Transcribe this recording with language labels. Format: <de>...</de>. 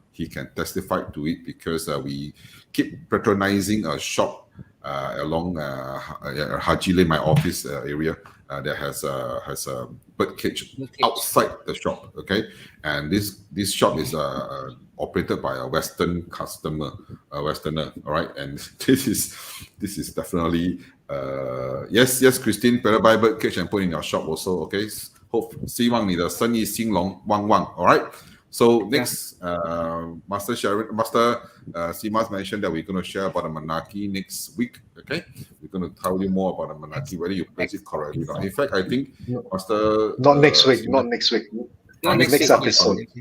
<en>He can testify to it because we keep patronizing a shop along Haji Lane, my office area, that has a bird cage outside the shop. Okay, and this shop is operated by a Western customer, a Westerner. All right, and this is definitely yes, Christine, better buy bird cage and put in your shop also.</en> <zh>Okay,希望你的生意兴隆旺旺.</zh> <en>All right. So next, Master Simas mentioned that we're going to share about the Manaki next week. Okay, we're going to tell you more about the Manaki, whether you place it correctly or not. In fact, I think Master not next week. Next episode.</en>